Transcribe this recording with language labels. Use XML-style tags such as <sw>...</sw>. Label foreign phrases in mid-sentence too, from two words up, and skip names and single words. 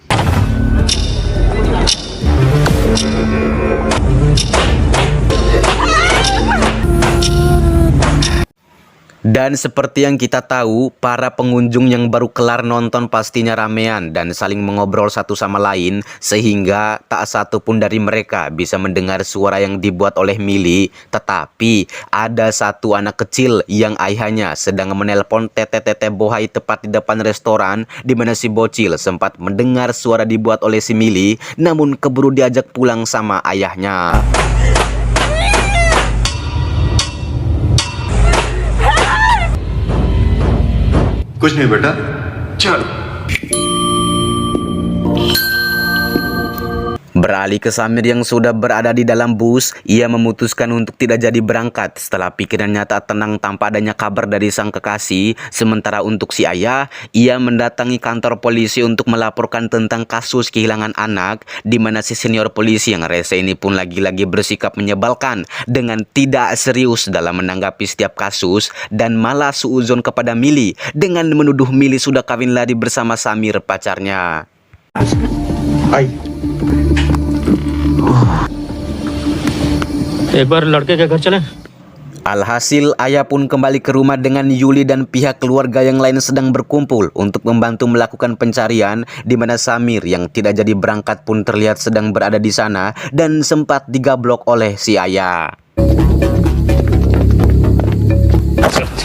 <id>Dan seperti yang kita tahu, para pengunjung yang baru kelar nonton pastinya ramean dan saling mengobrol satu sama lain, sehingga tak satu pun dari mereka bisa mendengar suara yang dibuat oleh Mili. Tetapi ada satu anak kecil yang ayahnya sedang menelpon tete-tete bohai tepat di depan restoran, di mana si bocil sempat mendengar suara dibuat oleh si Mili, namun keburu diajak pulang sama ayahnya.</id> <hi>कुछ नहीं बेटा, चल.</hi> <id>Beralih ke Samir yang sudah berada di dalam bus, ia memutuskan untuk tidak jadi berangkat setelah pikirannya tak tenang tanpa adanya kabar dari sang kekasih. Sementara untuk si ayah, ia mendatangi kantor polisi untuk melaporkan tentang kasus kehilangan anak, di mana si senior polisi yang rese ini pun lagi-lagi bersikap menyebalkan dengan tidak serius dalam menanggapi setiap kasus dan malah suuzon kepada Mili dengan menuduh Mili sudah kawin lari bersama Samir, pacarnya.</id> <hi>एक बार लड़के के घर चलें.</hi> <id>Alhasil, ayah pun kembali ke rumah dengan Yuli dan pihak keluarga yang lain sedang berkumpul untuk membantu melakukan pencarian, di mana Samir yang tidak jadi berangkat pun terlihat sedang berada di sana dan sempat digablok oleh si ayah.</id>